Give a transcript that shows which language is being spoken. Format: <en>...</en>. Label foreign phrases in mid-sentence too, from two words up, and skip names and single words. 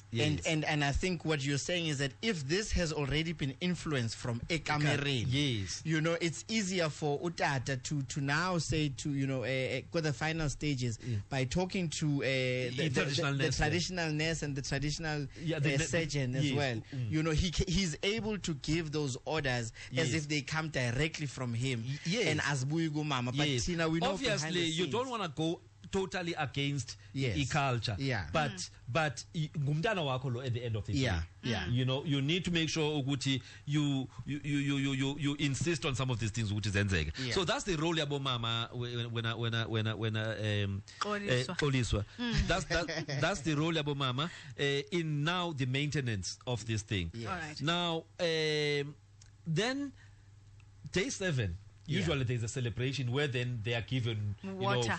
<en>And I think what you're saying is that if this has already been influenced from ekamereni, you know, it's easier for utata to now say to, you know, go the final stages by talking to the traditional nurse and the traditional surgeon as well. You know, he's able to give those orders as if they come directly from him. And as mama, but Tina, we know obviously you don't want to go totally against culture. But</en> <xh>ngumntana wakho lo</xh> <en>at the end of the day. You know, you need to make sure ukuthi you insist on some of these things</en> <xh>ukuthi zenzeke.</xh> <en>So that's the role</en> <xh>yabo mama</xh> <en>when Xoliswa. That's the role</en> <xh>yabo mama</xh> <en>in now the maintenance of this thing. Alright. Now then day 7, usually there's a celebration where then they are given water.</en>